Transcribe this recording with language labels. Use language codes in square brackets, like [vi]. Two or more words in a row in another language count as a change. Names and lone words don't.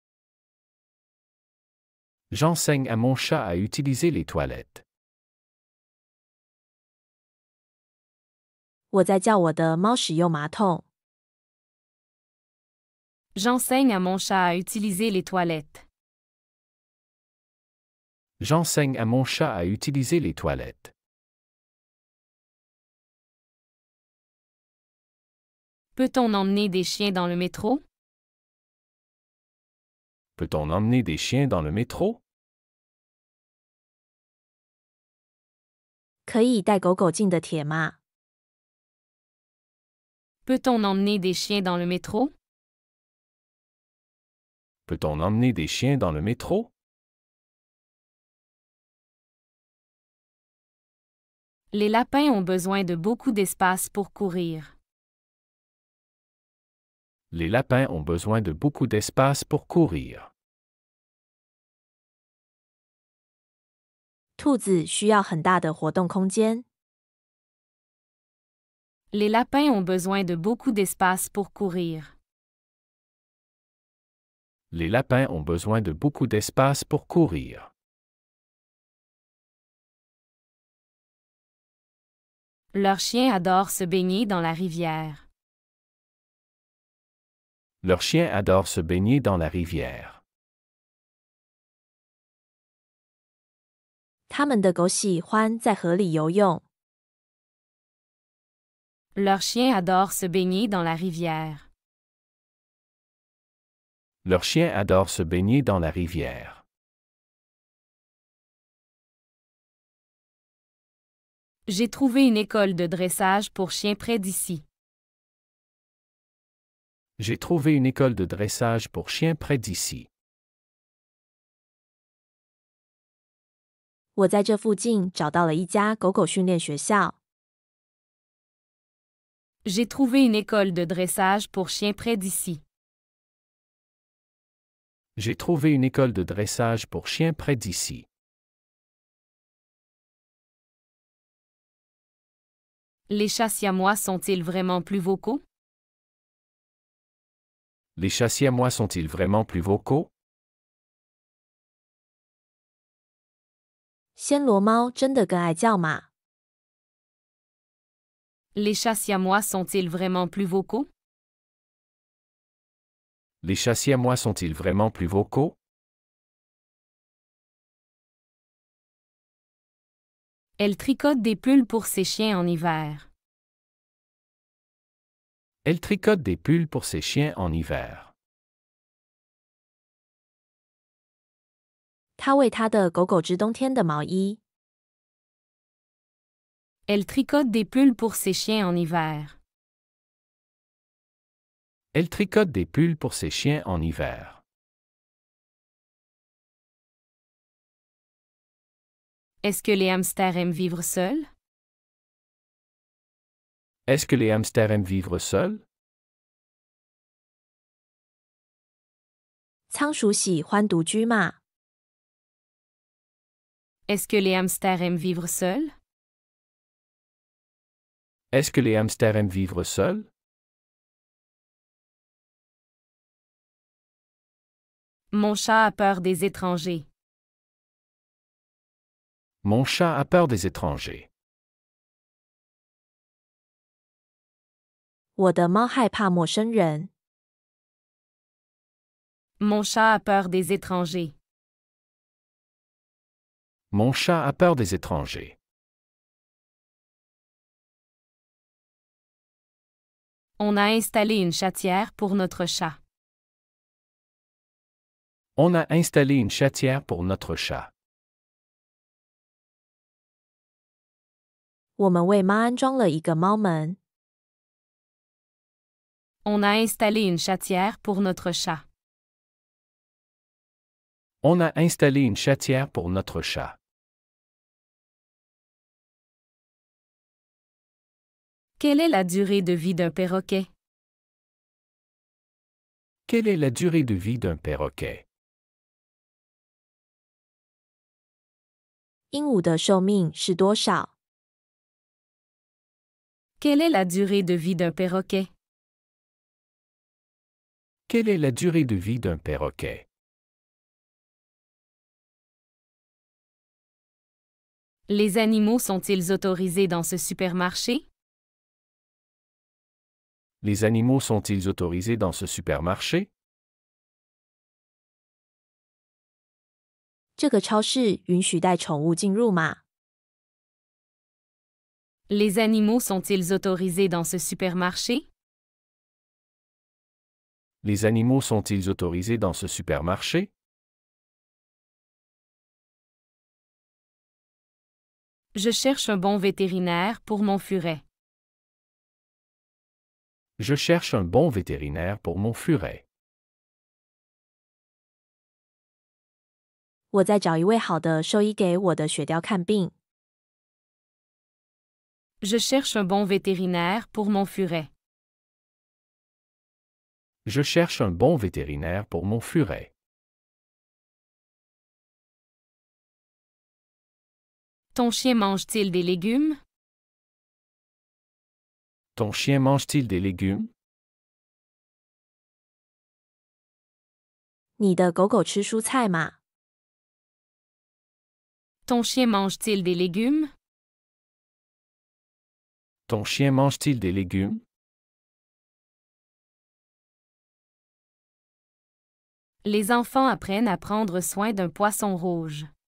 [fr] J'enseigne à mon chat à utiliser les toilettes. [zh] 我在教我的猫使用马桶。 [fr] J'enseigne à mon chat à utiliser les toilettes. J'enseigne à mon chat à utiliser les toilettes. Peut-on emmener des chiens dans le métro? Peut-on emmener des chiens dans le métro? [zh] 可以带狗狗进的铁吗？ [fr] Peut-on emmener des chiens dans le métro? Peut-on emmener des chiens dans le métro? Les lapins ont besoin de beaucoup d'espace pour courir. Les lapins ont besoin de beaucoup d'espace pour courir. [zh] 兔子需要很大的活动空间。 [fr] Les lapins ont besoin de beaucoup d'espace pour courir. Les lapins ont besoin de beaucoup d'espace pour courir. Leurs chiens adorent se baigner dans la rivière. Leurs chiens adorent se baigner dans la rivière. [zh] 他们的狗喜欢在河里游泳。 [fr] Leurs chiens adorent se baigner dans la rivière. Leurs chiens adorent se baigner dans la rivière. J'ai trouvé une école de dressage pour chiens près d'ici. J'ai trouvé une école de dressage pour chiens près d'ici. [zh] 我在这附近找到了一家狗狗训练学校。 [fr] J'ai trouvé une école de dressage pour chiens près d'ici. J'ai trouvé une école de dressage pour chiens près d'ici. Les chats siamois sont-ils vraiment plus vocaux? Les chats siamois sont-ils vraiment plus vocaux? [zh] 暹罗猫真的更爱叫吗？ [fr] Les chats siamois sont-ils vraiment plus vocaux? Les chats siamois sont-ils vraiment plus vocaux? Elle tricote des pulls pour ses chiens en hiver. Elle tricote des pulls pour ses chiens en hiver. [zh] 她为她的狗狗织冬天的毛衣。 [fr] Elle tricote des pulls pour ses chiens en hiver. Elle tricote des pulls pour ses chiens en hiver. Est-ce que les hamsters aiment vivre seuls? Est-ce que les hamsters aiment vivre seuls? [zh] 仓鼠喜欢独居吗？ [fr] Est-ce que les hamsters aiment vivre seuls? Est-ce que les hamsters aiment vivre seuls? Mon chat a peur des étrangers. Mon chat a peur des étrangers. [zh] 我的猫害怕陌生人。 [fr] Mon chat a peur des étrangers. Mon chat a peur des étrangers. On a installé une chatière pour notre chat. On a installé une chatière pour notre chat. [zh] 我们为猫安装了一个猫门。 [fr] On a installé une chatière pour notre chat. On a installé une chatière pour notre chat. Quelle est la durée de vie d'un perroquet? Quelle est la durée de vie d'un perroquet? [zh] 鹦鹉的寿命是多少？ [fr] Quelle est la durée de vie d'un perroquet? Quelle est la durée de vie d'un perroquet? Les animaux sont-ils autorisés dans ce supermarché? Les animaux sont-ils autorisés dans ce supermarché? [zh] 这个超市允许带宠物进入吗？ [fr] Les animaux sont-ils autorisés dans ce supermarché? Les animaux sont-ils autorisés dans ce supermarché? Je cherche un bon vétérinaire pour mon furet. Je cherche un bon vétérinaire pour mon furet. [zh] 我在找一位好的兽医给我的雪貂看病。 [fr] Je cherche un bon vétérinaire pour mon furet. Je cherche un bon vétérinaire pour mon furet. Ton chien mange-t-il des légumes? Ton chien mange-t-il des légumes? [zh] 你的狗狗吃蔬菜吗？ [fr] Ton chien mange-t-il des légumes? Ton chien mange-t-il des légumes? Les enfants apprennent à prendre soin d'un poisson rouge.